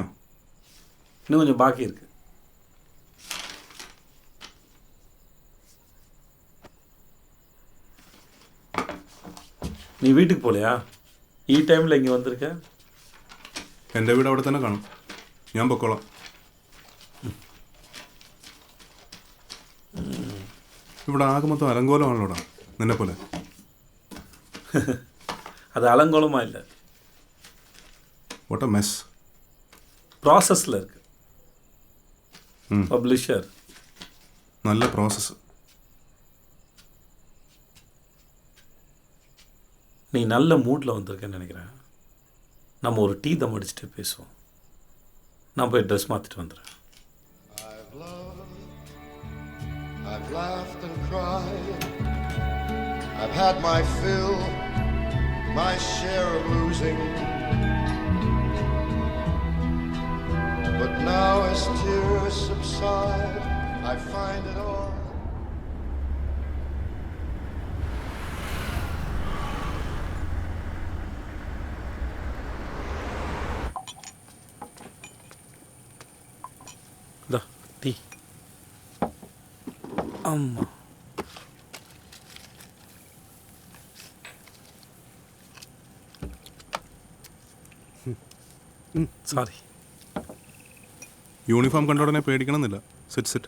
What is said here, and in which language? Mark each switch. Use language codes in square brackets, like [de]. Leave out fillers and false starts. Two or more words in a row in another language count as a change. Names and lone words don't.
[ta] இன்னும் கொஞ்சம் பாக்கி இருக்கு. நீ வீட்டுக்கு போகலையா? [ml] ഈ ടൈമിൽ ഇങ്ങനെ വന്നിരിക്ക? എൻ്റെ വീട് അവിടെ തന്നെ കാണും, ഞാൻ പൊക്കോളാം. ഇവിടെ ആകെ മൊത്തം അലങ്കോലമാണല്ലോടാ, നിന്നെ പോലെ. [ta] அது அலங்கோலமாக இல்லை, [en] What a mess. [ta] ப்ராசஸில் இருக்கு. பப்ளிஷர் [ml] നല്ല പ്രോസസ്സ്. [ta] நீ நல்ல மூடில் வந்திருக்கேன்னு நினைக்கிறேன். நம்ம ஒரு டீ தம் அடிச்சுட்டு பேசுவோம். நான் போய் ட்ரெஸ் மாற்றிட்டு வந்துடுறேன். [en] I've laughed and cried. I've had my fill, my share of losing. But now as tears subside, I find it all. [ta] Da, டீ. அம்மா, சாரி. [ml] യൂണിഫോം കണ്ട ഉടനെ പേടിക്കണമെന്നില്ല. [en] sit sit.